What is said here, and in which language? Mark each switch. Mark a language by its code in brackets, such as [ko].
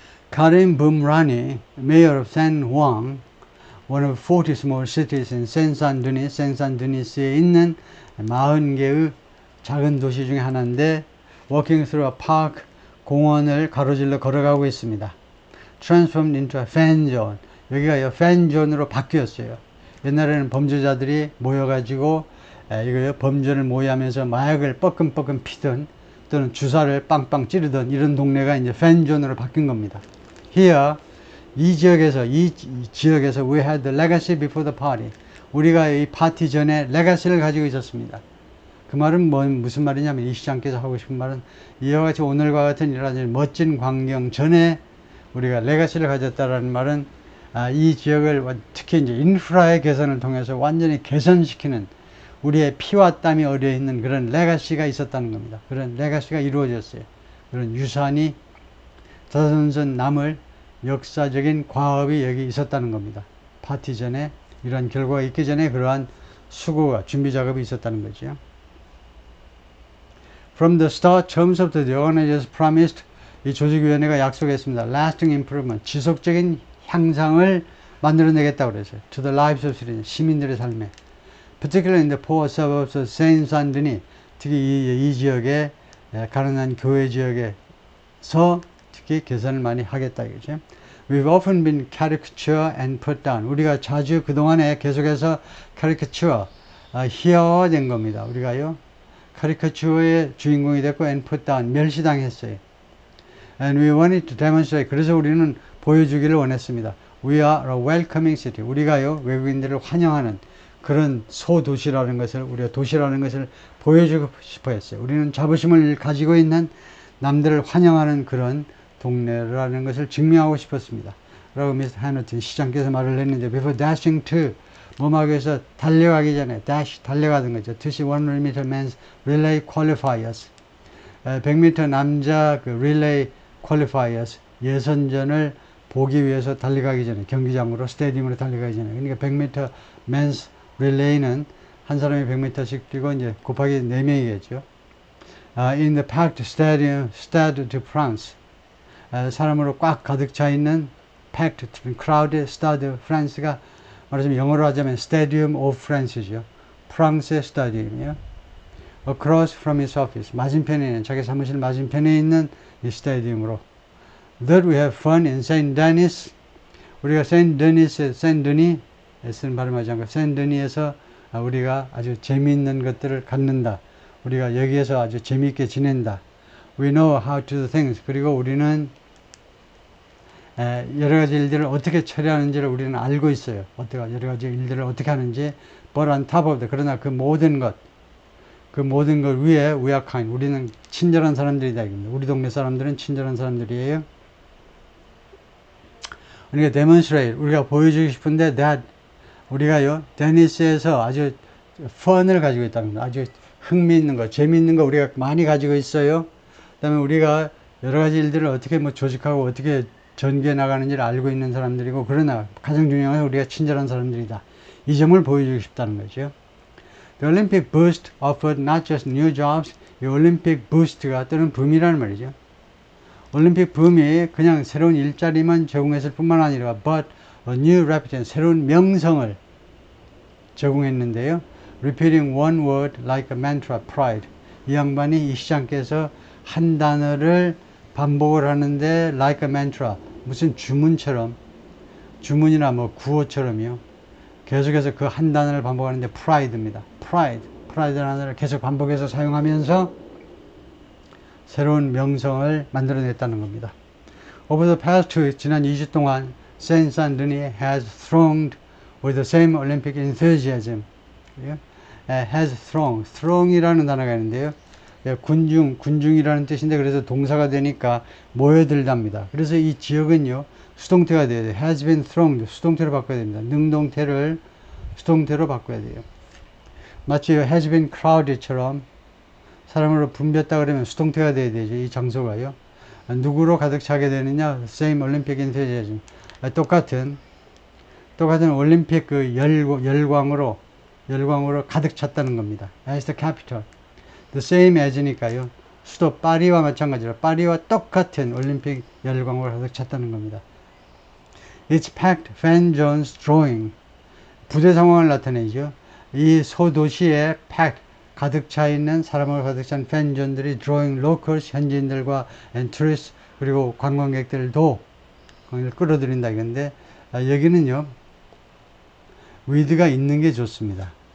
[ko] 카린 붐라니 메이어 [en] of San Juan one of 40 small cities in [ko] 센산드니스에 있는 40개의 작은 도시 중에 하나인데 [en] walking through a park [ko] 공원을 가로질러 걸어가고 있습니다. [en] transformed into a fan zone [ko] 여기가 fan zone으로 바뀌었어요. 옛날에는 범죄자들이 모여가지고 이거 범죄를 모의하면서 마약을 뻐끔뻐끔 피던 또는 주사를 빵빵 찌르던 이런 동네가 이제 팬존으로 바뀐 겁니다. [en] Here [ko] 이 지역에서 [en] we had the legacy before the party. [ko] 우리가 이 파티 전에 레가시를 가지고 있었습니다. 그 말은 무슨 말이냐면 이 시장께서 하고 싶은 말은 이와 같이 오늘과 같은 이런 멋진 광경 전에 우리가 레가시를 가졌다라는 말은 이 지역을 특히 이제 인프라의 개선을 통해서 완전히 개선시키는 우리의 피와 땀이 어려 있는 그런 레가시가 있었다는 겁니다. 그런 레가시가 이루어졌어요. 그런 유산이 자손선 남을 역사적인 과업이 여기 있었다는 겁니다. 파티 전에 이런 결과가 있기 전에 그러한 수고가 준비 작업이 있었다는 거죠. [en] From the start [ko] 처음부터 [en] the organizers promised [ko] 이 조직위원회가 약속했습니다. [en] Lasting improvement [ko] 지속적인 향상을 만들어내겠다고 그랬어요. [en] To the lives of citizens, [ko] 시민들의 삶에. [en] Particularly in the poor suburbs of Saint-Saint-Denis, [ko] 특히 이 지역에 가난한 교외 지역에서 특히 개선을 많이 하겠다 이거죠. [en] We've often been caricature and put down. [ko] 우리가 자주 그동안에 계속해서 caricature, 희화화된 겁니다. 우리가요. 카리커처의 주인공이 됐고 [en] and put down, [ko] 멸시당했어요. [en] And we wanted to demonstrate. [ko] 그래서 우리는 보여주기를 원했습니다. [en] We are a welcoming city. [ko] 우리가요 외국인들을 환영하는 그런 소도시라는 것을 우리가 도시라는 것을 보여주고 싶어 했어요. 우리는 자부심을 가지고 있는 남들을 환영하는 그런 동네라는 것을 증명하고 싶었습니다. 라고 미스터 해너튼 시장께서 말을 했는데 [en] before dashing to [ko] 몸하기에서 달려가기 전에 dash 달려가던 거죠. [en] to see 100m men's relay qualifiers [ko] 100m 남자 그 [en] relay qualifiers [ko] 예선전을 보기 위해서 달려가기 전에 경기장으로 스테디움으로 달려가기 전에 그러니까 [en] 100m men's relay [ko] 는 한 사람이 100m씩 뛰고 이제 곱하기 4명이겠죠. [en] In the packed stadium, Stade de France. [ko] 사람으로 꽉 가득 차 있는 packed, crowded, Stade de France가 말하자면 영어로 하자면 [en] Stadium of France [ko] 죠. 프랑스의 스타디움이요. [en] Across from his office. [ko] 맞은편에 있는, 자기 사무실 맞은편에 있는 이 스타디움으로. [en] That we have fun in Saint Denis. [ko] 우리가 Saint Denis, S는 발음하지 않고 Saint Denis에서 우리가 아주 재미있는 것들을 갖는다. 우리가 여기에서 아주 재미있게 지낸다. [en] We know how to do things. [ko] 그리고 우리는 여러 가지 일들을 어떻게 처리하는지를 우리는 알고 있어요. 여러 가지 일들을 어떻게 하는지. [en] But on top of that, [ko] 그러나 그 모든 것 위에 [en] we are kind. [ko] 우리는 친절한 사람들이다. 우리 동네 사람들은 친절한 사람들이에요. 그러니까 demonstrate. 우리가 보여주고 싶은데 that 우리가요, 데니스에서 아주 fun을 가지고 있다는 거. 아주 흥미있는 거, 재미있는 거 우리가 많이 가지고 있어요. 그 다음에 우리가 여러 가지 일들을 어떻게 조직하고 어떻게 전개해 나가는지를 알고 있는 사람들이고, 그러나 가장 중요한 건 우리가 친절한 사람들이다. 이 점을 보여주고 싶다는 거죠. [en] The Olympic boost offered not just new jobs. [ko] 이 올림픽 부스트가 또는 붐이라는 말이죠. 올림픽 붐이 그냥 새로운 일자리만 제공했을 뿐만 아니라 [en] but a new reputation, [ko] 새로운 명성을 제공했는데요. [en] Repeating one word like a mantra, pride. [ko] 이 양반이 이 시장께서 한 단어를 반복을 하는데 [en] like a mantra, [ko] 무슨 주문처럼, 주문이나 뭐 구호처럼요. 계속해서 그 한 단어를 반복하는데 pride입니다. pride라는 단어를 계속 반복해서 사용하면서 새로운 명성을 만들어냈다는 겁니다. [en] Over the past [ko] 지난 2주 동안 [en] Saint-Denis has thronged with the same Olympic enthusiasm. [ko] has throng이라는 단어가 있는데요. 군중이라는 뜻인데, 그래서 동사가 되니까 모여들답니다. 그래서 이 지역은요, 수동태가 돼야 돼요. [en] has been thronged, [ko] 수동태로 바꿔야 됩니다. 능동태를 수동태로 바꿔야 돼요. 마치 [en] has been crowded [ko] 처럼 사람으로 붐볐다 그러면 수동태가 돼야 되죠. 이 장소가요. 누구로 가득 차게 되느냐? [en] Same Olympic enthusiasm. [ko] 똑같은 올림픽 그 열광으로 가득 찼다는 겁니다. [en] As the capital. The same as [ko] 니까요. 수도 파리와 마찬가지로 파리와 똑같은 올림픽 열광으로 가득 찼다는 겁니다. [en] It's packed fan zones drawing. [ko] 부대 상황을 나타내죠. 이 소도시에 packed, 가득 차 있는 사람으로 가득 찬 팬존들이 [en] drawing locals, [ko] 현지인들과 [en] and tourists, [ko] 그리고 관광객들도 끌어들인다 이건데, 여기는요, with가 있는 게 좋습니다.